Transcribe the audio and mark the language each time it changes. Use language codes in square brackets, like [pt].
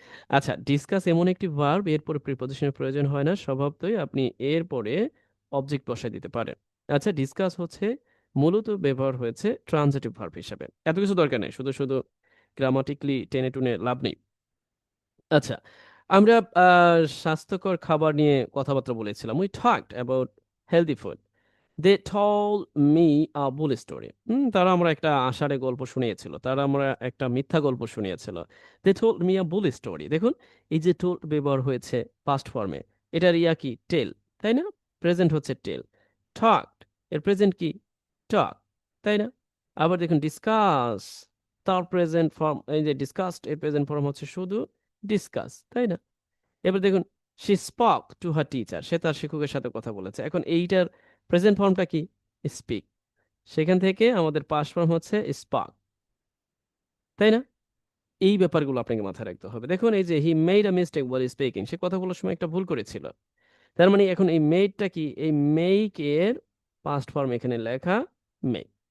[bn] আচ্ছা, ডিসকাস এমন একটি ভার্ব, এরপরে প্রিপজিশনের প্রয়োজন হয় না, স্বভাবতই আপনি এরপরে অবজেক্ট বসায় দিতে পারেন। আচ্ছা, ডিসকাস হচ্ছে মূলত ব্যবহার হয়েছে ট্রানজিটিভ ভার্ব হিসাবে। এত কিছু দরকার নেই, শুধু শুধু গ্রামাটিক্যালি টেনে টুনে লাভ নেই। আচ্ছা, আমরা স্বাস্থ্যকর খাবার নিয়ে কথাবার্তা বলেছিলাম। [en] We talked about healthy food. They told me a bull story. [bn] তারা আমরা একটা আষাঢ়ে গল্প শুনিয়েছিল। তারা আমরা একটা মিথ্যা গল্প শুনিয়েছিল। [en] They told me a bull story. [bn] দেখুন, এই যে told ব্যবহার হয়েছে পাস্ট ফর্মে, এটার ইয়া কি? টেল, তাই না? প্রেজেন্ট হচ্ছে টেল। talked, এর প্রেজেন্ট কি? talk, তাই না? আবার দেখুন, ডিসকাস, তার প্রেজেন্ট ফর্ম, এই যে ডিসকাসড, এর প্রেজেন্ট ফর্ম হচ্ছে শুধু ডিসকাস, তাই না? এবার দেখুন, [en] she spoke to her teacher. [bn] সে তার শিক্ষকের সাথে কথা বলেছে। এখন এইটার প্রেজেন্ট ফর্মটা কি? স্পিক। সেখান থেকে আমাদের পাস্ট ফর্ম হচ্ছে স্পাক, তাই না? এই ব্যাপারগুলো আপনাকে মাথায় রাখতে হবে। দেখুন, এই যে [en] he made a mistake while speaking, [bn] সে কথা বলার সময় একটা ভুল করেছিল। তার মানে এখন এই মেডটা কি? এই মেক এর পাস্ট ফর্ম এখানে লেখা মেক।